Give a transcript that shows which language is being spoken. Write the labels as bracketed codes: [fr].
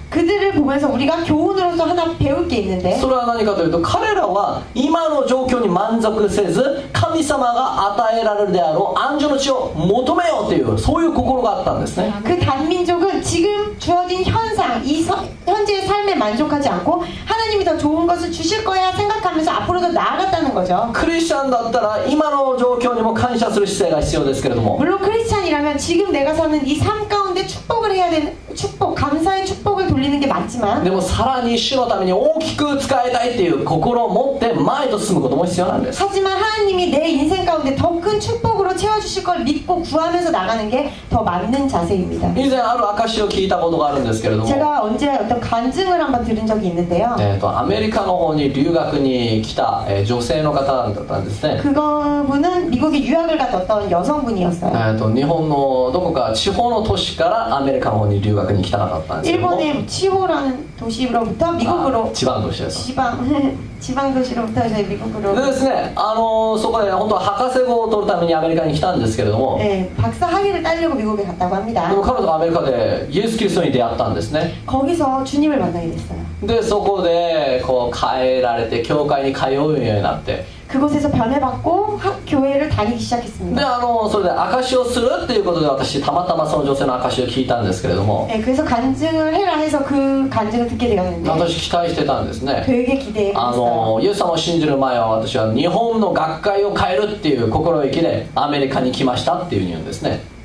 [ko] 그들을 보면서 우리가 교훈으로서 하나 배울 게 있는데 [ja] それは何かというと、彼らは今の状況に満足せず、神様が与えられるであろう安住の地を求めようという、そういう心があったんですね。 [ko] 그 단민족은 지금 주어진 현상, 현재의 삶에 만족하지 않고 하나님이 더 좋은 것을 주실 거야 생각하면서 앞으로 더 나아갔다는 거죠. [ja] クリスチャンだったら今の状況にも感謝する姿勢が必要ですけれども、 [ko] 물론 크리스찬이라면 지금 내가 사는 이 삶 가운데 축복을 해야 되는 축복, 감사의 축복을 돌리는 게 맞지만 [ja] でもさらに主のために大きく使いたいっていう心を持って前と進むことも必要なんです。 [ko] 하지만 하나님이 내 인생 가운데 더 큰 축복으로 채워주실 걸 믿고 구하면서 나가는 게 더 맞는 자세입니다. [ja] 以前ある証を聞いたことがあるんですけれども、 [ko] 제가 언제 어떤 간증을 한번 들은 적이 있는데요. [ja] アメリカの方に留学に来た、女性の方だったんですね。 [ko] 그분은 미국에 유학을 갔던 어떤 여성분이었어요. [ja] 日本のどこか地方の都市からアメリカの方に留学に来た方だったんですけども、 [ko] 일본의 치호라는 도시로부터 미국으로 [ja] 地番都市です。 [ko] 지방 도시로부터 이제 미국으로 [ja] でですね、そこで本当は博士号を取るためにアメリカに来たんですけれども、 [ko] 네, 박사 학위를 따려고 미국에 갔다고 で 합니다. [ja] も彼女がアメリカでイエス・キリストに出会ったんですね。 [ko] 거기서 주님을 만나게 됐어요. [ja] でそこでこう変えられて教会に通うようになって、 [ko] 그곳에서 변해받고 교회를 다니기 で 시작했습니다. [ja] それで証しをするっていうことで私たまたまその女性の証しを聞いたんですけれども、 [ko] 네, 그래서 간증을 해라 해서 그 간증을 듣게 되었는데 [ja] 私期待してたんですね。 [ko] 되게 기대했어요. [ja] イエス様を信じる前は私は日本の学会を変えるっていう心意気でアメリカに来ましたっていうふうに言うんですね。